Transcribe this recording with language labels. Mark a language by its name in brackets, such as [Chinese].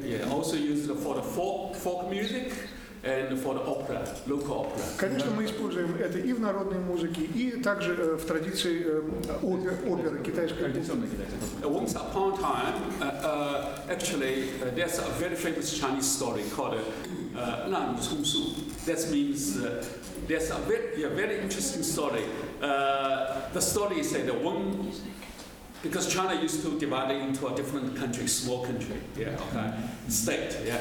[English] Also used for the folk music. And for the opera, local opera. [Russian] Конечно, мы используем это и в народной музыке, и также в традиции оперы китайской. [English] Once upon a time, actually, there's a very famous Chinese story called Nan Cong Su. That means there's a very interesting story. The story is that because China used to divide it into a different country, small country, state,